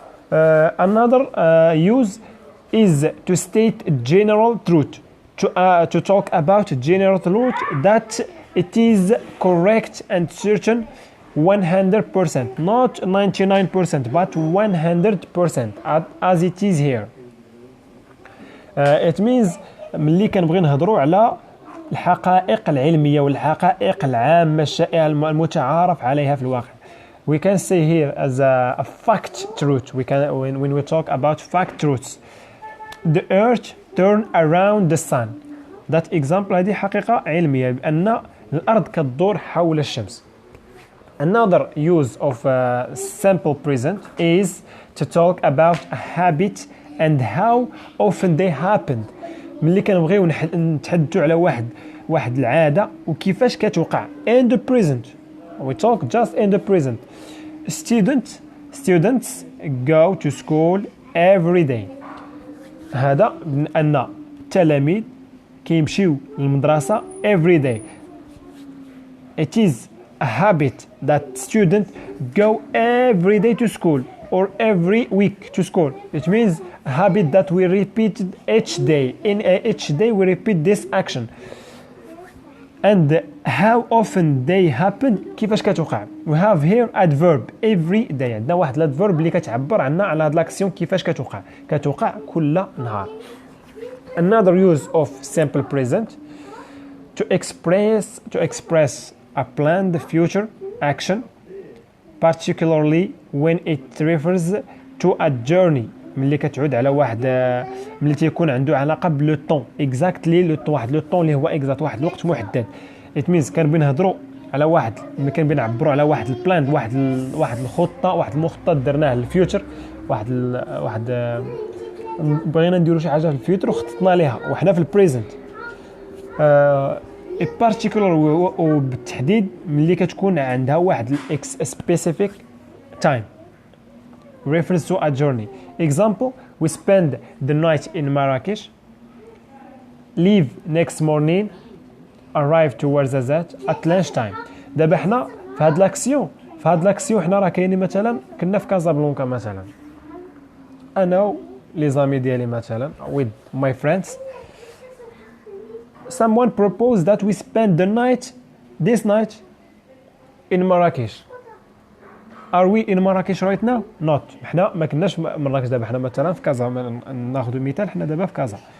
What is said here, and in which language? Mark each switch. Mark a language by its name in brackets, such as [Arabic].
[English] Another use is to state general truth, to talk about general truth that it is correct and certain 100%, not 99%, but 100% as it is here. It means [Arabic] ملي كنبغي نهضروا على الحقائق العلمية والحقائق العامة الشائعة المتعارف عليها في الواقع. [English] We can say here as a fact truth. When we talk about fact truths, the earth turn around the sun. That example [Arabic] هذه حقيقة علمية بأن الأرض كتدور حول الشمس. [English] Another use of simple present is to talk about a habit and how often they happen. [Arabic] ملي كنبغيو نتحدثوا على واحد العادة وكيفاش كتوقع. [English] In the present, we talk just in the present. Students go to school every day. [Arabic] هذا أن التلاميذ كيمشيو للمدرسة [English] every day. It is a habit that students go every day to school or every week to school. It means a habit that we repeat each day. In each day we repeat this action. And how often they happen, [Arabic] كيفاش كتوقع. [English] We have here adverb every day. [Arabic] عندنا واحد الادفيرب اللي كتعبر عنا على هاد لاكسيون كيفاش كتوقع كل نهار. [English] Another use of simple present to express a planned future action, particularly when it refers to a journey. [Arabic] ملي كتعود على واحد ملي تيكون عنده علاقه بلو طون اكزاكتلي لو طون، واحد لو طون اللي هو اكزاكت واحد الوقت محدد. [English] it means [Arabic] كنبغي نهضروا على واحد ملي كنبغي نعبروا على واحد البلان، واحد الخطه، واحد المخطط درناه للفيوتشر، واحد بغينا نديروا شي حاجه في الفيوتشر وخططنا ليها وحنا في البريزنت. [English] particular [Arabic] وبالتحديد ملي كتكون عندها واحد [English] specific time refers to a journey. Example, we spend the night in Marrakesh, leave next morning, arrive to Ouarzazate at lunch time. [Arabic] دابا حنا في هاد لاكسيون حنا راه كاينين مثلا كنا في كازابلانكا مثلا انا لي زامي ديالي مثلا [English] with my friends. Someone proposed that we spend this night in Marrakesh. Are we in Marrakesh right now? Not. [Arabic] حنا ما كناش في مراكش دابا، حنا مثلا في كازا. ناخذ مثال، حنا دابا في كازا.